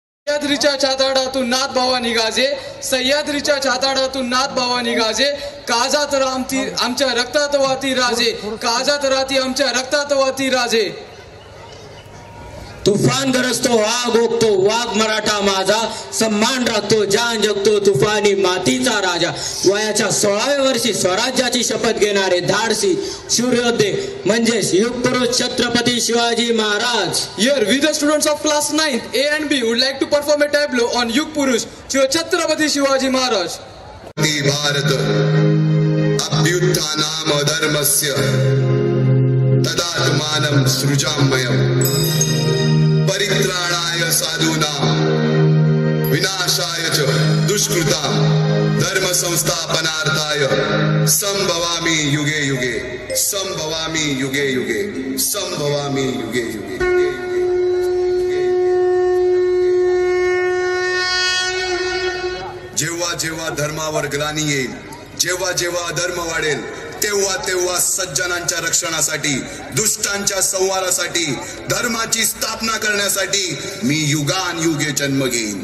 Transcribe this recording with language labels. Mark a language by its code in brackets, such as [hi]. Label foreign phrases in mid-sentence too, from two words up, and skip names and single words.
[mr] सह्याद्रीच्या छाताडातून नाथ भावा निघाजे, सह्याद्रीच्या छाताडातून नाथ भावा निघाजे, काजात रामती आमच्या रक्तात वाती राजे, काजात राती आमच्या रक्तात वाती राजे. तुफान गरजतो वाघ ओकतो वाघ मराठा माझा, सम्मान राखतो जान जगतो तुफानी मातीचा राजा. वयाच्या 16व्या वर्षी स्वराज्याची शपथ घेणारे धाडसी शूरयोद्धे म्हणजेच युगपुरुष छत्रपती शिवाजी महाराज. [en] Here we the students of class 9th A and B would like to perform a tableau on Yug Purush Chhatrapati Shivaji Maharaj. [sa] भारत अभ्युत्थानाम धर्मस्य तदात्मानं सृजाम्यहम् परित्राणाय साधूनां विनाशाय च दुष्कृतां धर्म संस्थापनार्थाय संभवामि युगे युगे, संभवामि युगे युगे, संभवामि युगे युगे. [mr] जेव्हा जेव्हा धर्मावर ग्लानी येईल, जेव्हा जेव्हा अधर्म वाढेल, तेव्हा तेव्हा सज्जनांच्या रक्षणासाठी, दुष्टांच्या संहारासाठी, धर्माची स्थापना करण्यासाठी मी युगानयुगे जन्म घेईन.